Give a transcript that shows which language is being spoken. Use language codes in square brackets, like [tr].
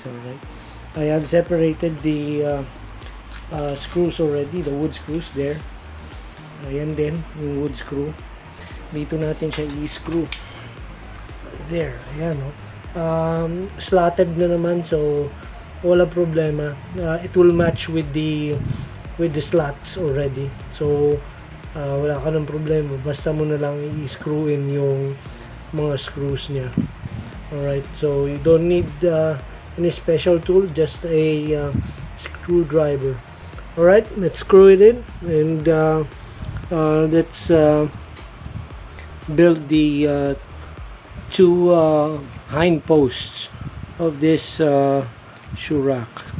[en] Alright, I have separated the screws already, the wood screws there. [tl] Ayan din yung wood screw. Dito natin siya i-screw. There, ayan, no? Slotted na naman, so wala problema. [en] It will match with the slots already. [tl] So wala ka ng problema, basta mo na lang i-screw in yung mga screws niya. [en] Alright, so you don't need any special tool, just a screwdriver. Alright, let's screw it in and let's build the two hind posts of this shoe rack.